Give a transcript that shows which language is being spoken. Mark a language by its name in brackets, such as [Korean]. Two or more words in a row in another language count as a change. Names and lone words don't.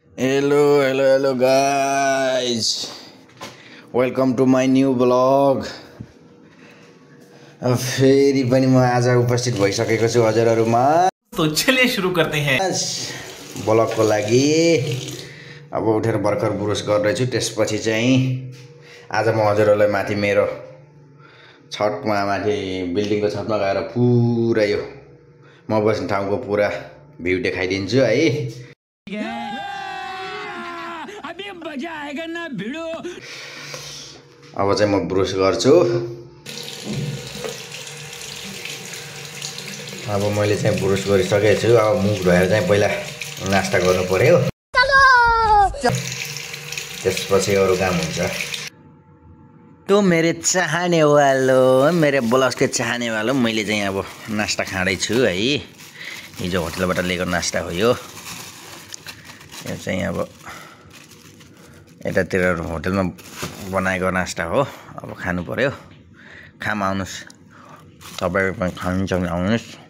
[English] Hello guys. Welcome to my new vlog. [Nepali] फेरि पनि म आज उपस्थित भइसकेको छु हजुरहरुमा। [Hindi] तो चलिए शुरू करते हैं। [Nepali] ब्लगको लागि अब उठेर भर्खर ब्रस गर्दै छु। त्यसपछि चाहिँ आज म हजुरहरुलाई माथि मेरो छतमा माथि बिल्डिङको छतमा गएर पुरा यो म बस्ने ठाउँको पुरा भ्यू देखाइदिन्छु है। [Hindi] अभी मजा आएगा ना भिडो। [Nepali] अब चाहिँ म ब्रस गर्छु। अब मैले चाहिँ ब्रस गरिसकेको छु। अब मुख धोएर चाहिँ पहिला नास्ता गर्नु पर्यो। त्यसपछि अरु काम हुन्छ। [Hindi] तो मेरे चाहने वालों, मेरे ब्लग के चाहने वालों, [Nepali] मैले चाहिँ अब नास्ता खाँदै छु है। हिजो होटलबाट लिएको नास्ता हो यो। यो चाहिँ अब यतातिर होटलमा बनाएको नास्ता हो। अब खानु पर्यो। खाम आउनुस्। तपाईहरु पनि खानु सक्नु आउनुस्।